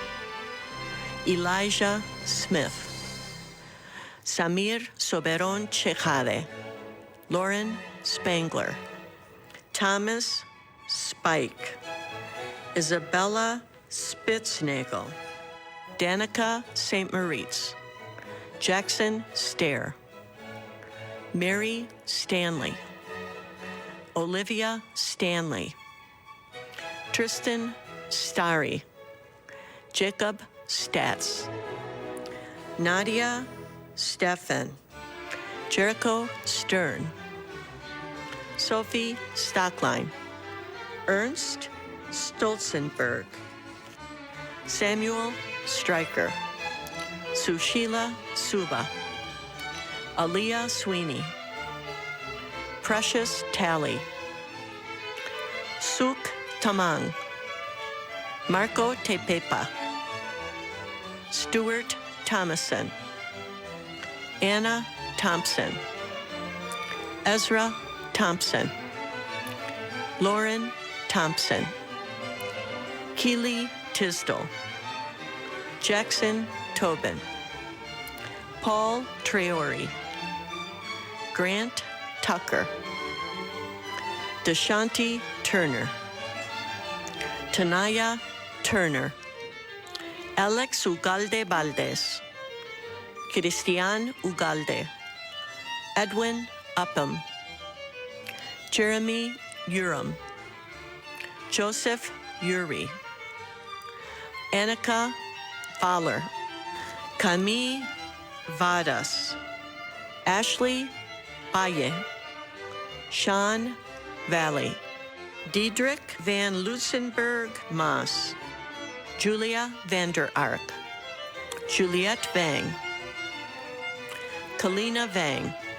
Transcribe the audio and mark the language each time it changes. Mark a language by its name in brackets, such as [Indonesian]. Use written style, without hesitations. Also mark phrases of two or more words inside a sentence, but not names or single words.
[English] Elijah Smith, Samir Soberon Chejade, Lauren Spangler, Thomas Spike, Isabella Spitznagel, Danica St. Moritz, Jackson Stair, Mary Stanley, Olivia Stanley, Tristan Starry, Jacob Statz, Nadia Steffen, Jericho Stern, Sophie Stockline, Ernst Stolzenberg, Samuel Stryker, Sushila Suba, Aaliyah Sweeney, Precious Talley, Suk Tamang, Marco Tepepa, Stuart Thomason, Anna Thompson, Ezra Thompson, Lauren Thompson, Keely Tisdall, Jackson Tobin, Paul Traore, Grant Tucker, Deshanti Turner, Tanaya Turner, Alex Ugalde Valdez, Cristian Ugalde, Edwin Upham, Jeremy Urim, Joseph Uri, Annika Fowler, Camille Vadas, Ashley Baye, Sean Valley, Diedrich Van Lusenberg Maas, Julia Vander Ark, Juliette Vang, Kalina Vang,